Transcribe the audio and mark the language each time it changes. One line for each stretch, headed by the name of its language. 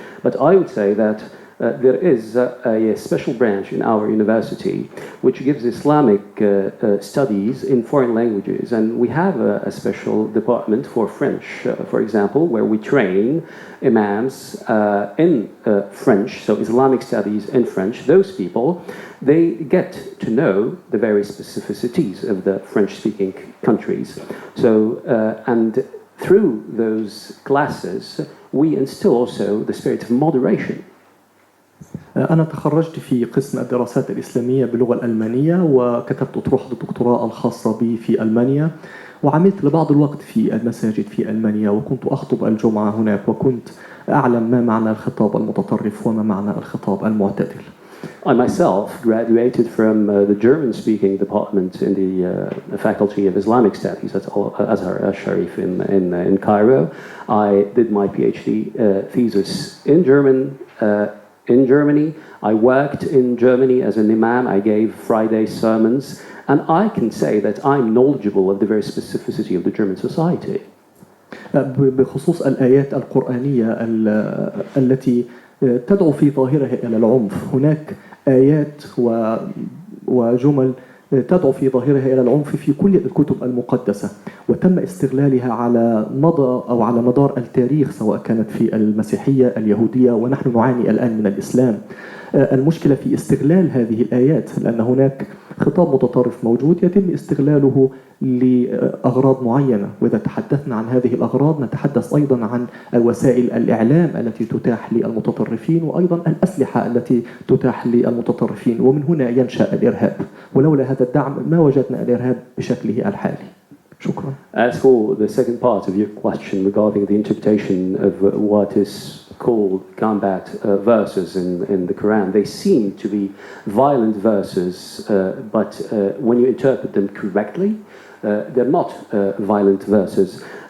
English: But I would say that there is a special branch in our university which gives Islamic studies in foreign languages, and we have a special department for French, for example, where we train imams in French, so Islamic studies in French. Those people, they get to know the various specificities of the French-speaking countries. So, and through those classes, we instill also the spirit of moderation.
Arabic: أنا تخرجت في قسم الدراسات الإسلامية باللغة الألمانية، وكتبت أطروحة الدكتوراه الخاصة بي في ألمانيا، وعملت لبعض الوقت في المساجد في ألمانيا، وكنت أخطب الجمعة هناك، وكنت أعلم ما معنى الخطاب المتطرف وما معنى الخطاب المعتدل.
English: I myself graduated from the German-speaking department in the Faculty of Islamic Studies at Azhar Sharif in Cairo. I did my PhD thesis in Germany. I worked in Germany as an imam. I gave Friday sermons, and I can say that I'm knowledgeable of the very specificity of the German society.
Arabic: بخصوص الآيات القرآنية التي تدعو في ظاهرها إلى العنف، هناك آيات وجمل تدعو في ظاهرها إلى العنف في كل الكتب المقدسة، وتم استغلالها على مدار التاريخ، سواء كانت في المسيحية، اليهودية، ونحن نعاني الآن من الإسلام. المشكلة في استغلال هذه الآيات، لأن هناك خطاب متطرف موجود يتم استغلاله لأغراض معينة، وإذا تحدثنا عن هذه الأغراض نتحدث أيضا عن وسائل الإعلام التي تتاح للمتطرفين، وأيضا الأسلحة التي تتاح للمتطرفين، ومن هنا ينشأ الإرهاب، ولولا هذا الدعم ما وجدنا الإرهاب بشكله الحالي. شكرا.
English: As for the second part of your question regarding the interpretation of what is called combat verses in the Quran, they seem to be violent verses, but when you interpret them correctly, they're not violent verses.